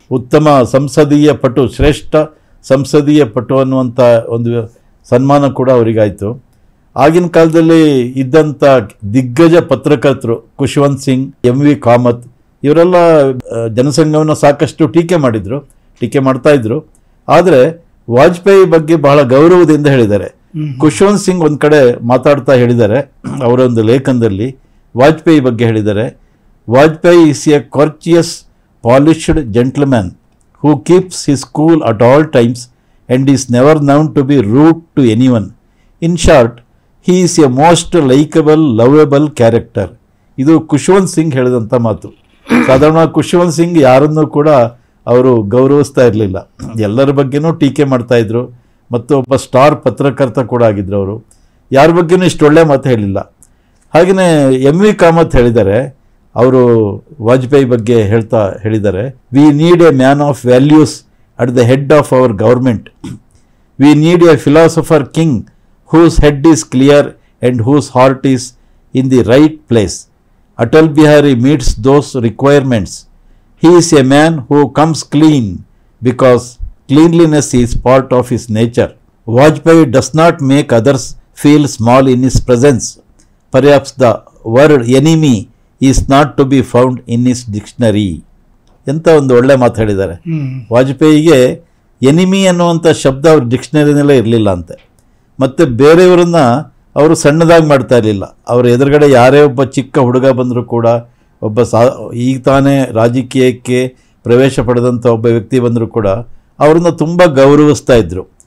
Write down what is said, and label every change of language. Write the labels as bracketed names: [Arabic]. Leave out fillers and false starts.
[Kannada] ಉತ್ತಮ ಸಂಸದೀಯ ಪಟು, ಶ್ರೇಷ್ಠ ಸಂಸದೀಯ ಪಟು ಅನ್ನುವಂಥ ಒಂದು ಸನ್ಮಾನ ಕೂಡ ಅವರಿಗಾಯಿತು. ಆಗಿನ ಕಾಲದಲ್ಲಿ ಇದ್ದಂಥ ದಿಗ್ಗಜ ಪತ್ರಕರ್ತರು ಖುಷ್ವಂತ್ ಸಿಂಗ್, ಎಂ.ವಿ. ಕಾಮತ್ ಇವರೆಲ್ಲ ಜನಸಂಘವನ್ನು ಸಾಕಷ್ಟು ಟೀಕೆ ಮಾಡ್ತಾಯಿದ್ರು. ಆದರೆ ವಾಜಪೇಯಿ ಬಗ್ಗೆ ಬಹಳ ಗೌರವದಿಂದ ಹೇಳಿದ್ದಾರೆ. ಖುಷ್ವಂತ್ ಸಿಂಗ್ ಒಂದು ಕಡೆ ಮಾತಾಡ್ತಾ ಹೇಳಿದ್ದಾರೆ, ಅವರ ಒಂದು ಲೇಖನದಲ್ಲಿ ವಾಜಪೇಯಿ ಬಗ್ಗೆ ಹೇಳಿದ್ದಾರೆ, Vajpayee [English] Is a courteous, polished gentleman who keeps his cool at all times and is never known to be rude to anyone. In short, he is a most likable, lovable character. [Kannada] ಇದು ಖುಷ್ವಂತ್ ಸಿಂಗ್ ಹೇಳಿದಂಥ ಮಾತು. ಸಾಧಾರಣ ಖುಷ್ವಂತ್ ಸಿಂಗ್ ಯಾರನ್ನೂ ಕೂಡ ಅವರು ಗೌರವಿಸ್ತಾ ಇರಲಿಲ್ಲ, ಎಲ್ಲರ ಬಗ್ಗೆನೂ ಟೀಕೆ ಮಾಡ್ತಾಯಿದ್ರು. ಮತ್ತು ಒಬ್ಬ ಸ್ಟಾರ್ ಪತ್ರಕರ್ತ ಕೂಡ ಆಗಿದ್ರು. ಅವರು ಯಾರ ಬಗ್ಗೆನೂ ಇಷ್ಟು ಒಳ್ಳೆ ಮಾತು ಹೇಳಿಲ್ಲ. ಹಾಗೆಯೇ ಎಂ.ವಿ. ಕಾಮತ್ ಹೇಳಿದ್ದಾರೆ, ಅವರು ವಾಜಪೇಯಿ ಬಗ್ಗೆ ಹೇಳಿದ್ದಾರೆ, [English] We need a man of values at the head of our government. We need a philosopher king whose head is clear and whose heart is in the right place. Atal Bihari meets those requirements. He is a man who comes clean because cleanliness is part of his nature. Vajpayee does not make others feel small in his presence. Perhaps the word enemy is not to be found in his dictionary. [Kannada] ಎಂತ ಒಂದು ಒಳ್ಳೆ ಮಾತು ಹೇಳಿದ್ದಾರೆ. ವಾಜಪೇಯಿಗೆ enemy ಅನ್ನುವಂಥ ಶಬ್ದ ಅವ್ರ ಡಿಕ್ಷನರಿನಲ್ಲೇ ಇರಲಿಲ್ಲ ಅಂತೆ. ಮತ್ತು ಬೇರೆಯವರನ್ನ ಅವರು ಸಣ್ಣದಾಗಿ ಮಾಡ್ತಾ ಇರಲಿಲ್ಲ. ಅವರ ಎದುರುಗಡೆ ಯಾರೇ ಒಬ್ಬ ಚಿಕ್ಕ ಹುಡುಗ ಬಂದರೂ ಕೂಡ, ಒಬ್ಬ ಈಗ ತಾನೇ ರಾಜಕೀಯಕ್ಕೆ ಪ್ರವೇಶ ಪಡೆದಂಥ ಒಬ್ಬ ವ್ಯಕ್ತಿ ಬಂದರೂ ಕೂಡ ಅವ್ರನ್ನ ತುಂಬ ಗೌರವಿಸ್ತಾ ಇದ್ದರು.